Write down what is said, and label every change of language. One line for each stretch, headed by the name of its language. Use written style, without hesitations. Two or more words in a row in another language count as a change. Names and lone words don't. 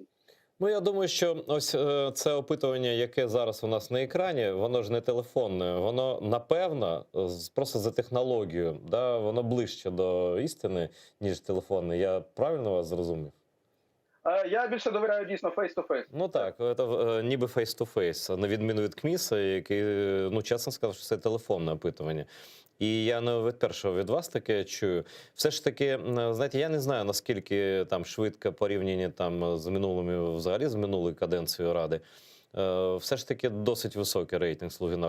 Ukrainian: Ну, я думаю, що ось це опитування, яке зараз у нас на екрані, воно ж не телефонне, воно, напевно, просто за технологією, да, воно ближче до істини, ніж телефонне. Я правильно вас зрозумів? Я більше довіряю дійсно face-to-face. Ну так, це ніби face-to-face, на відміну від КМІСа, який, ну чесно сказав, що це телефонне опитування. І я не вперше від вас таке чую. Все ж таки, знаєте, я не знаю, наскільки там швидко порівняння там з минулими, взагалі з минулою каденцією Ради. Все ж таки досить високий рейтинг «Слуги народу».